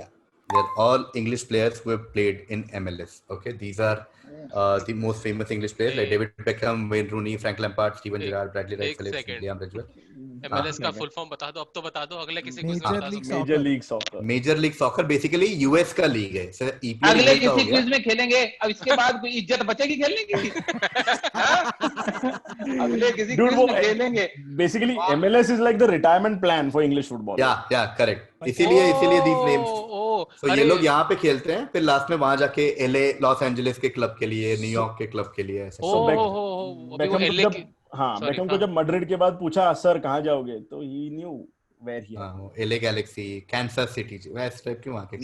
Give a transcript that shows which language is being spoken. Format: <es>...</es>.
<en>Yeah, they're all English players who have played in MLS. Okay, these are the most famous English players like David Beckham, Wayne Rooney, Frank Lampard, Steven Gerrard, Bradley Wright Phillips, Liam Ridgewell.</en> <hi>MLS का full form बता दो. अब तो बता दो. अगले किसी को</hi> <en>Major League Soccer.</en> <hi>Major League Soccer basically US का लीग है.</hi> <en>So EPL</en> <hi>अगले किसी क्विज में खेलेंगे. अब इसके बाद कोई इज्जत बचेगी खेलने की? अगले किसी क्विज में खेलेंगे.</hi> <en>Basically MLS is like the retirement plan for English football. Yeah, correct.</en> <hi>इसीलिए</hi> <en>these names.</en> <hi>So ये लोग यहाँ पे खेलते हैं, फिर लास्ट में वहां जाके LA, लॉस एंजलिस के क्लब के लिए, न्यूयॉर्क के क्लब के लिए. बेकम को जब मैड्रिड के बाद पूछा सर कहाँ जाओगे, तो</hi> <en>he knew where he was.</en> <hi>LA Galaxy, Kansas City, वैसे टाइप के वहाँ के</hi>